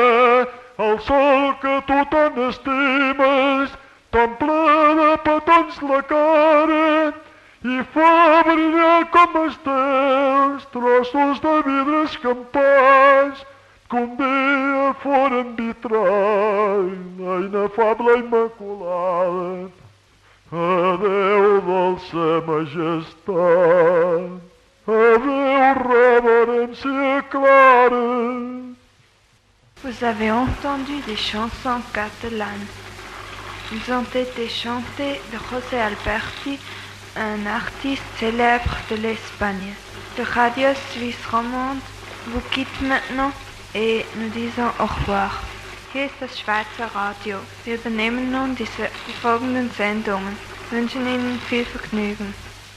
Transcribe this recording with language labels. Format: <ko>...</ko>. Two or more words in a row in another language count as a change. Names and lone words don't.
<ca>el sol que tu tant estimes, t'omple de petons la cara i fa brillar com estels trossos de vidre escampats que un dia foren vitrall, la inefable immaculada. Adéu, dolça majestat, adéu, reverència clara.</ca> <fr>Vous avez entendu des chansons catalanes. Ils ont été chantées de José Alberti, un artiste célèbre de l'Espagne. Le Radio Suisse Romande vous quitte maintenant et nous disons au revoir.</fr> <de>Hier ist das Schweizer Radio. Wir übernehmen nun die folgenden Sendungen. Wir wünschen Ihnen viel Vergnügen.</de>